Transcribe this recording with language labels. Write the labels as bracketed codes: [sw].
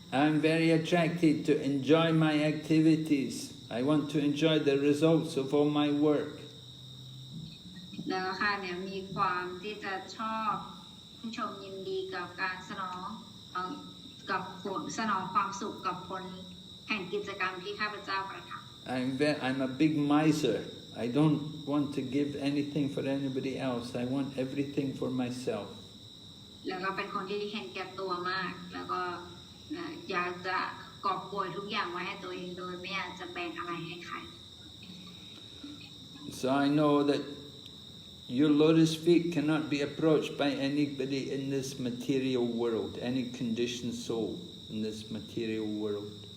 [en] I'm very attracted to enjoy my activities. I want to enjoy the results of all my work. [th] แล้วข้าเนี่ยมีความที่จะชอบชมยินดีกับการสนองกับผลสนองความสุขกับผลแห่งกิจกรรมที่ข้าพเจ้ากระทำ [en] I'm a big miser. I don't want to give anything for anybody else. I want everything for myself. [th] แล้วก็เป็นคนที่เห็นแก่ตัวมากแล้วก็อยากจะกอบโกยทุกอย่างไว้ให้ตัวเองโดยไม่อยากจะแบ่งอะไรให้ใคร [en] So I know that your lotus feet cannot be approached by anybody in this material world, any conditioned soul in this material world.